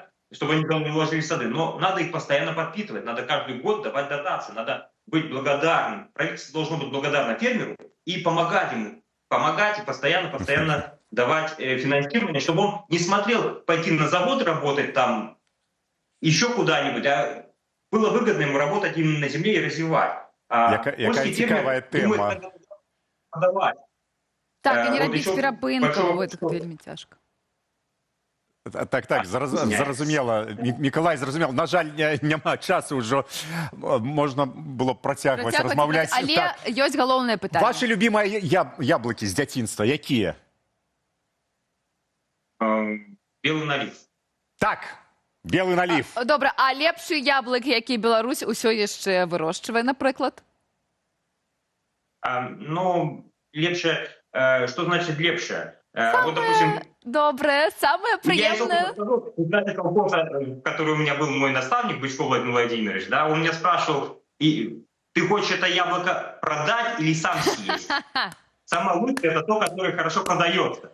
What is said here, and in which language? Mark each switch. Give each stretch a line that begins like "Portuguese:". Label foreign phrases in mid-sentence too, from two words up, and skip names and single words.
Russian: Чтобы они там не вложили в сады. Но надо их постоянно подпитывать, надо каждый год давать дотации, надо быть благодарным. Правительство должно быть благодарно фермеру и помогать ему. Помогать и постоянно давать финансирование, чтобы он не смотрел пойти на завод работать там, еще куда-нибудь, а было выгодно ему работать именно на земле и развивать.
Belarusian: Яка цікавая тема. Так, і не робіть перапынкаў, гэта вельмі цяжка. Так, зразумела. Миколай, зразумела. На жаль, няма часу ўжо. Можна было б працягваць размаўляць. Але ёсць галоўнае пытанне. Ваши любимыя яблыкі з дзяцінства, якія?
Russian: Белый налив. Так, белый налив.
Belarusian: Добра, а лепшы яблык, які Беларусь усё яшчэ вырошчвае, напрыклад?
Russian: Ну, лепше, что значит лепше? Вот, допустим, доброе, самое приятное. Знаете, колхоза, который у меня был мой наставник, Бычков Владимир Владимирович, да, он меня спрашивал, ты хочешь это яблоко продать или сам съесть? Самое лучшее — это то, которое хорошо продается.